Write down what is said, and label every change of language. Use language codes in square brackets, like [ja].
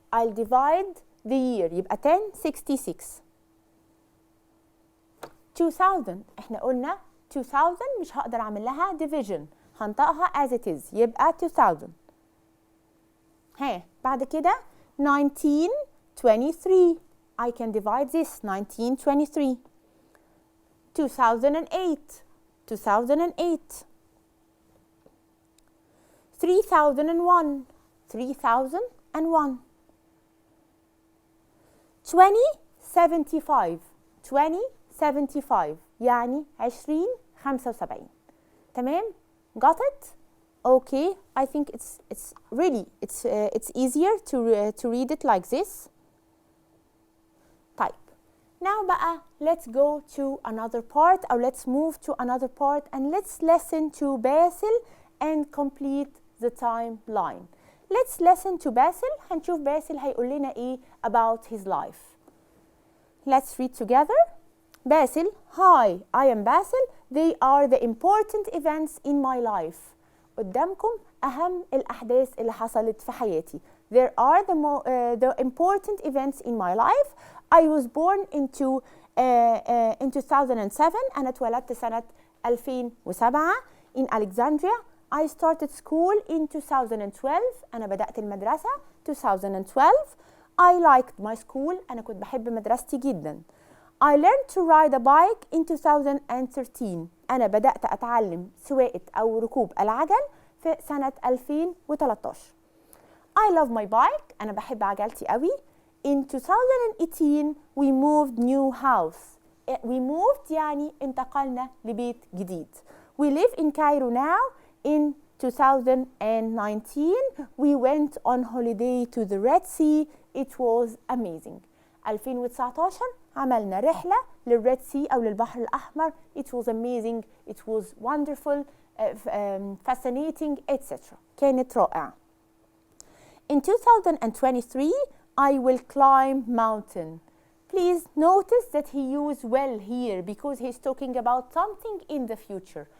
[en] I'll divide the year [ar] يبقى [en] 1066. [ar] 2000 احنا قلنا 2000 مش هقدر اعمل لها division هنطقها [en] as it is [ar] يبقى 2000. بعد كده [en] 1923 I can divide this 1923. 2008 2008. 3001 3001. 2075 2075 يعني 2075. [ar] تمام؟ [en] got it? Okay, I think it's really it's easier to read it like this. [ar] طيب [en] now [ar] بقى [en] let's go to another part or let's move to another part and let's listen to Basil and complete the timeline. Let's listen to Basil. [ar] هنشوف باسل هيقول لنا ايه [en] about his life. Let's read together. Basil, hi, I am Basil. They are the important events in my life. [ar] قدامكم أهم الأحداث اللي حصلت في حياتي. [en] There are the important events in my life. I was born in 2007. [ar] أنا اتولدت سنة 2007 [en] in Alexandria. I started school in 2012. [ar] أنا بدأت المدرسة [en] 2012. I liked my school. [ar] أنا كنت بحب مدرستي جدا. [en] I learned to ride a bike in 2013. [ar] أنا بدأت أتعلم سواقة أو ركوب العجل في سنة 2013. [en] I love my bike. [ar] أنا بحب عجلتي قوي. [en] In 2018 we moved new house. We moved [ar] يعني انتقلنا لبيت جديد. [en] We live in Cairo now. In 2019 we went on holiday to the Red Sea. It was amazing. [ar] 2019 عملنا رحلة للريد سي أو للبحر الأحمر. [en] It was amazing. It was wonderful, fascinating, etc. [ar] كانت رائعة. [en] In 2023 I will climb mountain. Please notice that he used will here because he's talking about something in the future.